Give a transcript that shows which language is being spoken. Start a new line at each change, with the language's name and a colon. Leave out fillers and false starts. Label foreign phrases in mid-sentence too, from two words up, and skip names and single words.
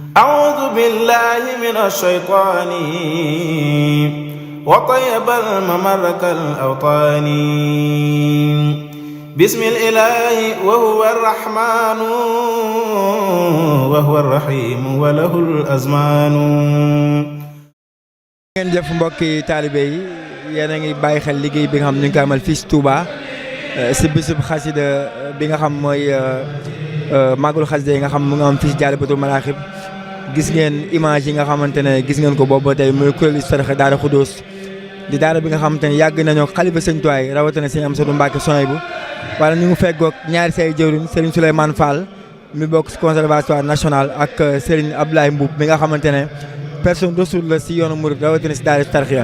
Arabic: أعوذ بالله من الشيطان وطيب الممر كالأوطان بسم الإله وهو الرحمن وهو الرحيم وله الأزمان.
Wolof: ngeen jëf mbokki taalibe yi yéen a ngi bàyyi xel liggéey bi nga xam ñu ngi ko amal fii ci Touba si bisub xasida bi nga xam mooy màggalu xasida yi nga xam mu nga am fii ci Jaalibatul Maraaxib. gis ngeen image yi nga xamante ne gis ngeen ko boobu ba tey muy kuréel Hizbut-Tarqiyyah Daara Khoudoss di daara bi nga xamante ne yàgg nañoo xalifa sëñ Tuwaay rawatina sëñ Amsatu Mbàkke Souhaïbou wala ñu ngi feggoog ñaari say jëwriñ Serigne Souleymane Fall mi bokk si conservatoire national ak Serigne Abdoulaye Mbuub mi nga xamante ne
French: personne ressource
Wolof: la si yoonu murid rawatina si daara Hizbut-Tarqiyyah.